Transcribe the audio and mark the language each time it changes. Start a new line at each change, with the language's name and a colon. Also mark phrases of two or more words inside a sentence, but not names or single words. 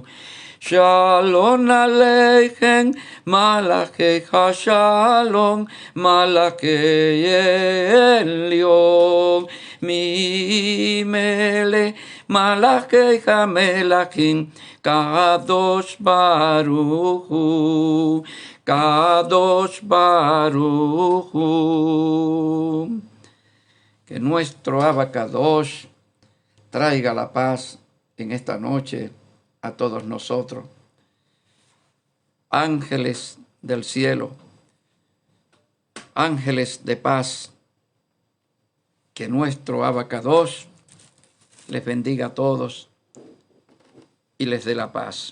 Hebrew: שלום עליכם מלאכי השלום מלאכי עליון ממלך מלאכי המלכים קדוש ברוך הוא קדוש ברוך הוא, Kadosh Baruch Hu.
Spanish: Que nuestro
Hebrew: אבא קדוש
Spanish: traiga la paz en esta noche a todos nosotros. Ángeles del cielo, ángeles de paz, que nuestro
Hebrew: אבא קדוש
Spanish: les bendiga a todos y les dé la paz.